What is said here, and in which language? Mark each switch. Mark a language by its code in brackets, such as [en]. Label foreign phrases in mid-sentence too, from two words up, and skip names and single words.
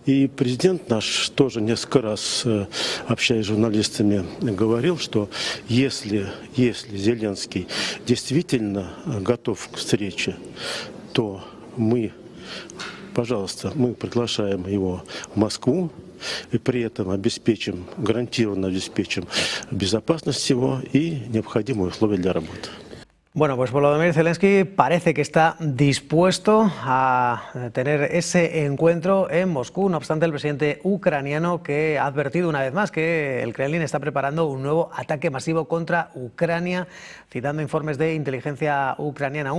[ru] И президент наш тоже несколько раз, общаясь с журналистами, говорил, что если Зеленский действительно готов к встрече, то мы, пожалуйста, мы приглашаем его в Москву и при этом гарантированно обеспечим безопасность его и необходимые условия для работы. [es] Bueno, pues Volodymyr Zelensky parece que está dispuesto a tener ese encuentro en Moscú. No obstante, el presidente ucraniano que ha advertido una vez más que el Kremlin está preparando un nuevo ataque masivo contra Ucrania, citando informes de inteligencia ucraniana.